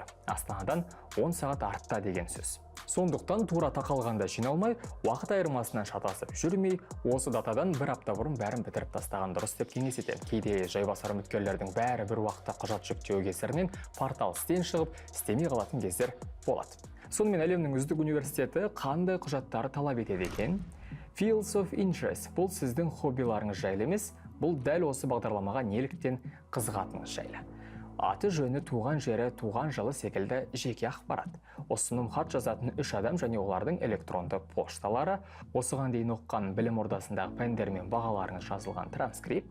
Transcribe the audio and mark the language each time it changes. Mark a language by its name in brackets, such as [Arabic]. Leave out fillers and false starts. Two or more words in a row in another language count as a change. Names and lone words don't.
[Kazakh] Астанадан 10 сағат артта деген сөз. Сондықтан тура тақалғанда жиналмай, уақыт айырмасынан шатасып жүрмей, осы датадан бір апта бұрын бәрін бітіріп тастаған дұрыс деп кеңес етемін. Кейде жайбасар үміткерлердің бәрі бір уақытта құжат жүктеу кесірінен портал істен шығып, істемей қалатын кездер болады. Сонымен әлемнің үздік университеті қандай құжаттары талап етеді екен? [English] Fields of Interest [Kazakh] бұл сіздің хоббиларыңыз жайлы емес, бұл дәл осы бағдарламаға неліктен қызығатыңыз жайлы. Аты жөні, туған жері, туған жылы секілді жеке ақпарат. Ұсыным хат жазатын 3 адам және олардың электронды пошталары, осыған дейін оқыған білім ордасындағы пәндер мен бағаларыңыз жазылған транскрипт.